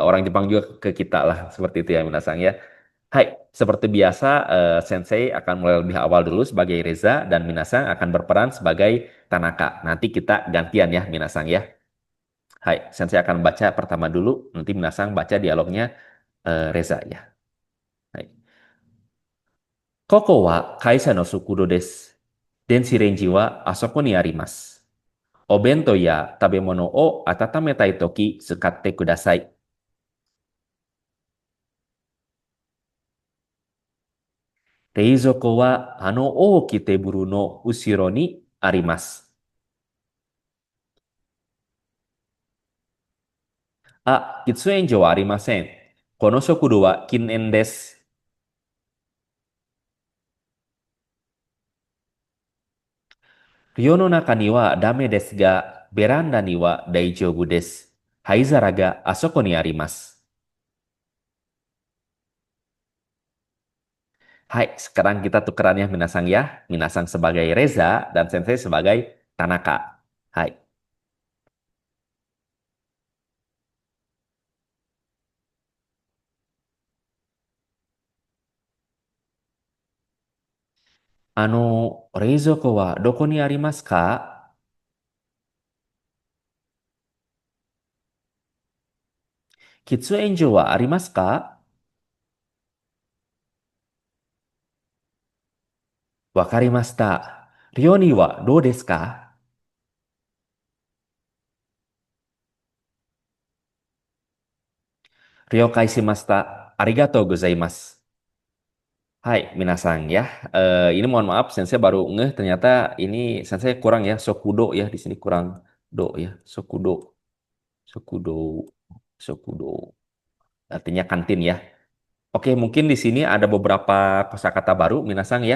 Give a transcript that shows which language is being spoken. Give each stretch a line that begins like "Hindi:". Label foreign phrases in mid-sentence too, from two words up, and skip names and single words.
Indonesian: Orang Jepang juga ke kita lah seperti itu ya Minasang ya. Hai, seperti biasa, Sensei akan mulai lebih awal dulu sebagai Reza dan Minasang akan berperan sebagai Tanaka. Nanti kita gantian ya, Minasang ya. Hai, Sensei akan baca pertama dulu, nanti Minasang baca dialognya Reza ya. Hai.
Japanese: ここはかいさのすくろです. 電子レンジはあそこにあります。お弁当や食べ物を温めたい時使ってください. 冷蔵庫はあの大きテーブルの後ろにあります. あ、喫煙所はありません。この食堂は禁煙です。寮の中にはダメですが、ベランダには大丈夫です。灰皿があそこにあります。
Indonesian: Hai, sekarang kita tukeran ya Minasang ya. Minasang sebagai Reza dan Sensei sebagai Tanaka. Hai.
Japanese: 冷蔵庫はどこにありますか？喫煙所はありますか？わかりました。寮にはどうですか？了解しました。ありがとうございます。
Indonesian: Hai, Minasang ya. Ini mohon maaf, Sensei baru ngeh ternyata ini Sensei kurang ya, Sokudo ya di sini kurang do ya, Sokudo, Sokudo, Sokudo. Artinya kantin ya. Oke, mungkin di sini ada beberapa kosakata baru, Minasang ya.